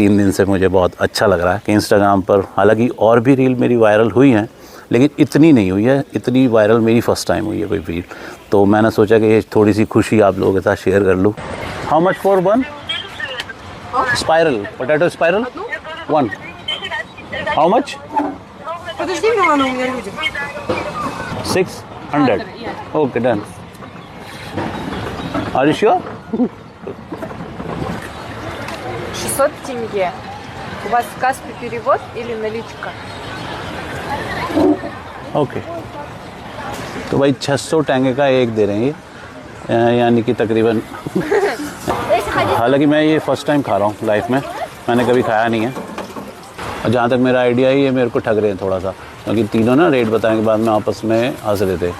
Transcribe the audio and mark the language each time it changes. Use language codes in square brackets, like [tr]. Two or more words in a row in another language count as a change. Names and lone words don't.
[hi] 3 दिन से मुझे बहुत अच्छा लग रहा है कि इंस्टाग्राम पर, हालांकि और भी रील मेरी वायरल हुई हैं, लेकिन इतनी नहीं हुई है, इतनी वायरल मेरी [en] first time [hi] हुई है कोई रील। तो मैंने सोचा कि ये थोड़ी सी खुशी आप लोगों के साथ शेयर कर लूँ। [en] how much for 1 spiral, potato spiral 1? how much? [ru] Подожди, Милана, у меня люди. 600. [en] Okay, done. Are you sure? [ru] 600 тенге. У вас Каспий перевод или наличка? [hi] ओके, तो भाई 600 टैंगे का एक दे रहे हैं, यानी कि तकरीबन। हालांकि मैं ये [en] first time [hi] खा रहा हूँ लाइफ में, मैंने कभी खाया नहीं है। और जहाँ तक मेरा आइडिया है, ये मेरे को ठग रहे हैं थोड़ा सा, क्योंकि तीनों ना रेट बताने के बाद में आपस में हंस रहे थे।